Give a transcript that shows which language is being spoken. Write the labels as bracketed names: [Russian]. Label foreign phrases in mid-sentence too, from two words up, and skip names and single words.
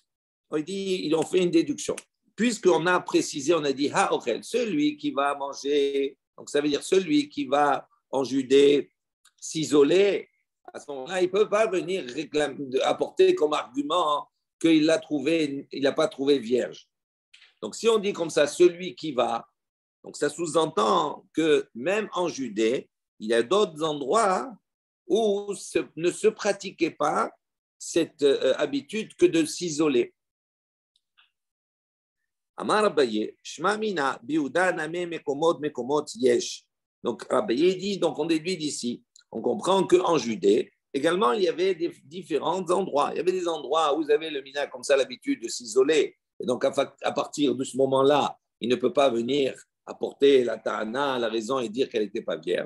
[French] On dit, ils ont fait une déduction. Puisqu'on a précisé, on a dit haochel, celui qui va manger, donc ça veut dire celui qui va en Judée s'isoler, à ce moment-là, il ne peut pas venir apporter comme argument qu'il l'a trouvé, il n'a pas trouvé vierge. Donc si on dit comme ça, celui qui va, donc ça sous-entend que même en Judée, il y a d'autres endroits où ne se pratiquait pas cette habitude que de s'isoler. [Aramaic] אמר אביי שמע מינה ביהודה נמי מקומות יש. [French] Donc, Abaye dit, donc on déduit d'ici, on comprend qu'en Judée, également, il y avait des différents endroits. Il y avait des endroits où vous avez le minag comme ça, l'habitude de s'isoler. Et donc, à partir de ce moment-là, il ne peut pas venir apporter la ta'ana, la raison et dire qu'elle n'était pas vierge.